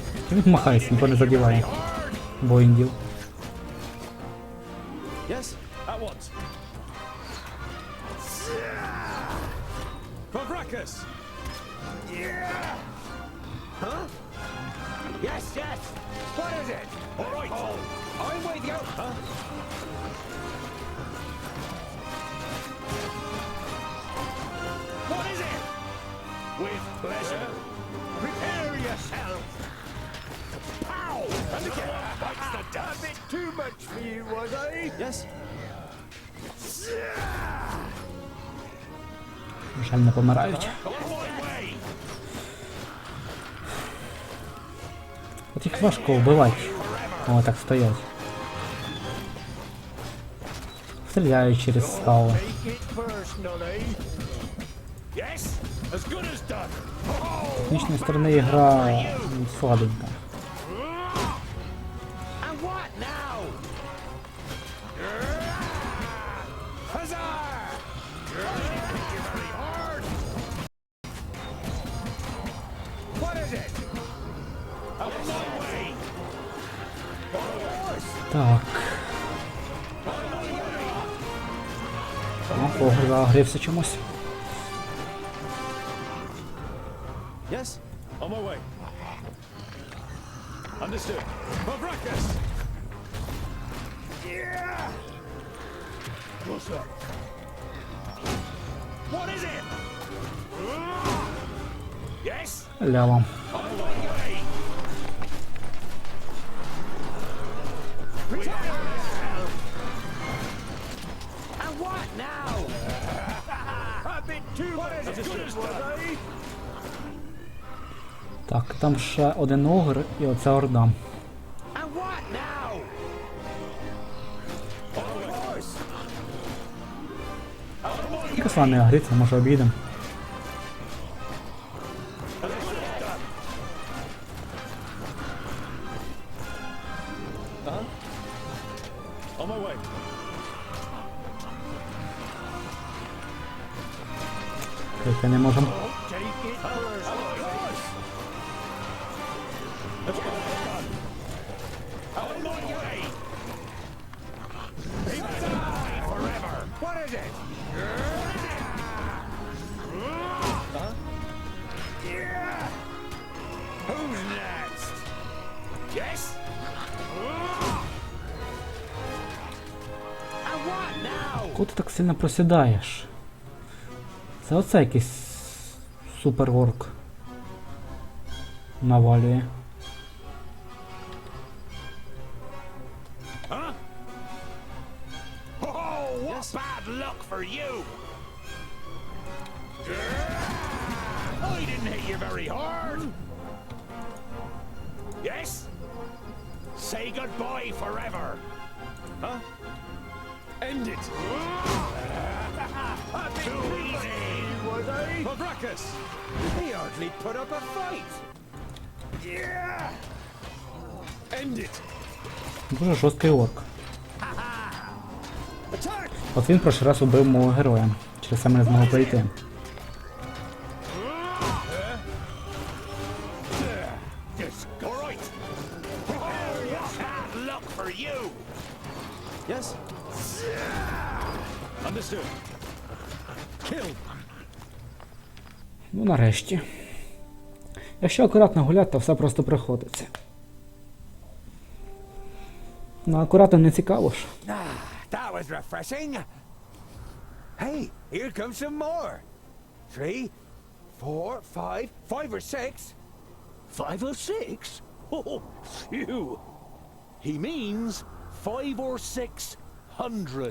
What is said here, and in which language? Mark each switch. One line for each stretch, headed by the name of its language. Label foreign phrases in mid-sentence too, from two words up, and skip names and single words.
Ukrainian: І він махається, ніхто не задіває. Боїндів.
English: Yes, at once. Kovrakas! Huh? Yes, yes. What is it? All right. I'm with you. Huh? What is it? With pleasure. Prepare yourself. Pow! And again. That's the dust. A bit too much for you, was I? Yes.
Ukrainian: Жаль, не помирають. От їх важко вбивати, коли так стоять. Стріляють через скалу.
English: Take it personally. Yes, as good as done.
Ukrainian: З технічної сторони ігра слабенька.
English: And what now? Huzzah! Very hard. What is it? Out of my way.
Ukrainian: Так. Ого, загрівся чомусь.
English: Yes, on my way. Understood. Kovrakas! Yeah! What's up? What is it? Yes? Лявом. On my way. Retire yourself. And what now? A bit too much as good as done.
Ukrainian: Так, там ще один огр і оця орда.
English: And what now? Of course.
Ukrainian: Кисла не агриться, може обійдемо.
English: On my way.
Ukrainian: Крити не можемо.
English: Take it first. Of course. Out of my way. Die forever. What is it? Yeah. Who's next? Yes? And what now?
Ukrainian: Куди ти так сильно просідаєш? Це оце якийсь суперорк навалює.
English: Huh? Oh, what bad luck for you! I didn't hit you very hard. Yes? Say goodbye forever. Huh? End it. Too easy. Was I? Kovrakas! He hardly put up a fight. Yeah. End it.
Ukrainian: Дуже жорсткий орк.
English: Attack.
Ukrainian: От він прошлий раз убив мого героя. Через це ми не змогли пройти.
English: All right. Oh, what bad luck for you. Yes. Understood. Kill.
Ukrainian: Ну нарешті. Якщо акуратно гуляти, то все просто приходиться. Ну акуратно не цікаво ж.
English: That was refreshing. Hey, here comes some more. 3, 4, 5, 5 or 6. 5 or 6? Oh, phew. He means 5 or 600.